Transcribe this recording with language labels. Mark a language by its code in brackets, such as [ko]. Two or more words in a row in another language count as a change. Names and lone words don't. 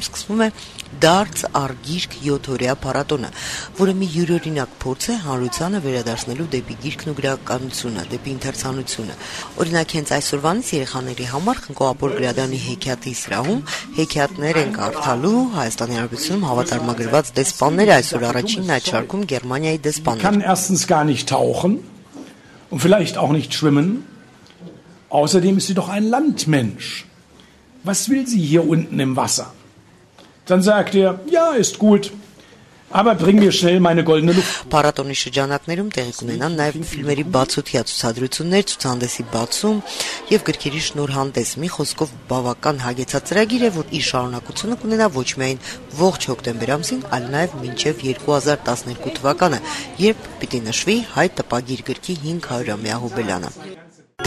[hy] սկսվում է Դարձ արգիրք 7-օրյա փառատոնը, որը մի յուրօրինակ փորձ է հանրությանը վերադարձնելու դեպի գիրքն ու գրականությունը, դեպի ընթերցանությունը։ Օրինակ հենց այսօրվանից երեխաների համար Խնկո Ապոր գրադարանի հեքիաթի սրահում հեքիաթներ են կարդալու Հայաստանի Հանրապետությունում հավատարմագրված դեսպանները, այսօր առաջինն այդ շարքում Գերմանիայի դեսպանն է։ [de] Und vielleicht auch nicht schwimmen. Außerdem ist sie doch ein Landmensch. Was will sie hier unten im Wasser? Dann sagt er, ja, ist gut, Aber bring mir schnell meine goldene Luft. [hy] Փառատոնի շրջանակներում տեղի կունենան նաև ֆիլմերի բացօթյա ցուցադրություններ, ցուցահանդեսի բացում եւ գրքերի շնորհանդես։ Մի խոսքով բավական հագեցած ծրագիր է, որ իր շարունակությունը կունենա ոչ միայն ողջ հոկտեմբեր ամսին, այլ նաև մինչև 2012 թվականը, երբ պիտի նշվի հայ տպագիր գրքի 500-ամյա հոբելյանը։